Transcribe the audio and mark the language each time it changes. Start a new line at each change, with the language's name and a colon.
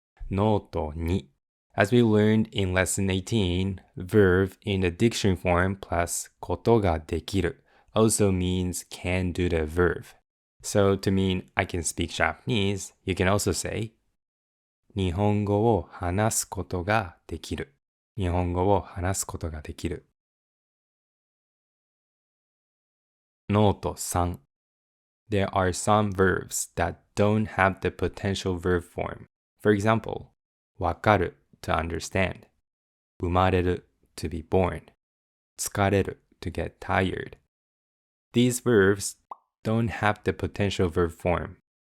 English: Note 2. As we learned in lesson 18, verb in the dictionary form plus ことができる also means can do the verb. So to mean I can speak Japanese, you can also say
Japanese: 日本語を話すことができる。日本語を話すことができる。ノート3
English: there are some verbs that don't have the potential verb form. For example, わかる to understand, 生まれる to be born, 疲れる to get tired. These verbs don't have the potential verb form.